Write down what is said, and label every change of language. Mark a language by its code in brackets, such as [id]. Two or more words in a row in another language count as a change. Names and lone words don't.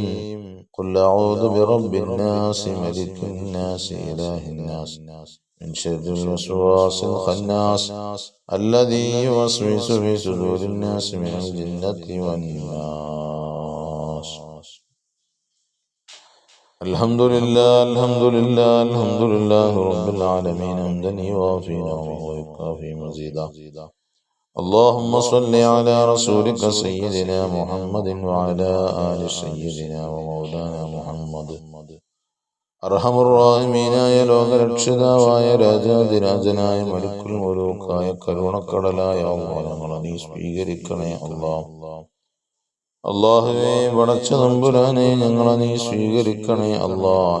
[ar] قل أعوذ برب الناس ملك الناس إله الناس من شر الوسواس الخناس الذي يوسوس في صدور الناس من الجنة والناس. الحمد لله رب العالمين حمدا يوافي نعمه ويكافئ مزيده. اللهم صل على رسولك سيدنا محمد وعلى آل سيدنا ومولانا محمد. [ml] അർഹമുർറാഹിമീനായ ലോകരക്ഷിതാവായ രാജാതിരാജനായ [ar] ملك الملوك [ml] കരുണക്കടലായ അല്ലാഹ്, ഞങ്ങളെ നീ സ്വീകരിക്കണേ അല്ലാഹ്. അല്ലാഹുവേ, പടച്ച തമ്പുരാനെ, ഞങ്ങളെ നീ സ്വീകരിക്കണേ അല്ലാഹ്.